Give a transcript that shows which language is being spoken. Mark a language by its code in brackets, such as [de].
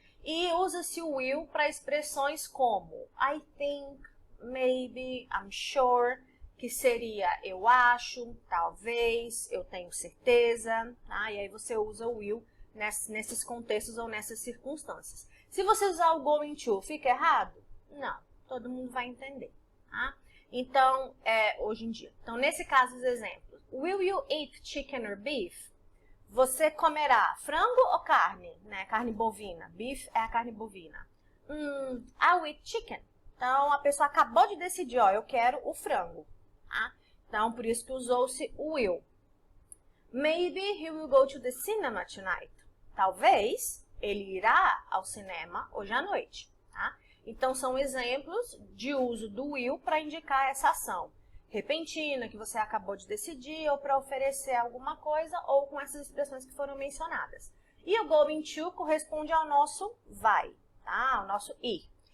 [pt] E usa-se o will para expressões como [en] I think, maybe, I'm sure, [pt] que seria eu acho, talvez, eu tenho certeza, tá? E aí você usa o will nesses contextos ou nessas circunstâncias. Se você usar o going to, fica errado? Não, todo mundo vai entender, tá? Então, hoje em dia. Então, nesse caso, os exemplos. [en] Will you eat chicken or beef? [pt] Você comerá frango ou carne? Né? Carne bovina. Beef é a carne bovina. [en] I'll eat chicken. [pt] Então, a pessoa acabou de decidir, ó, eu quero o frango. Tá? Então, por isso que usou-se o will. [en] Maybe he will go to the cinema tonight. [pt] Talvez ele irá ao cinema hoje à noite. Tá? Então, são exemplos de uso do will para indicar essa ação repentina que você acabou de decidir ou para oferecer alguma coisa ou com essas expressões que foram mencionadas. E o going to corresponde ao nosso vai, tá? Ao nosso ir.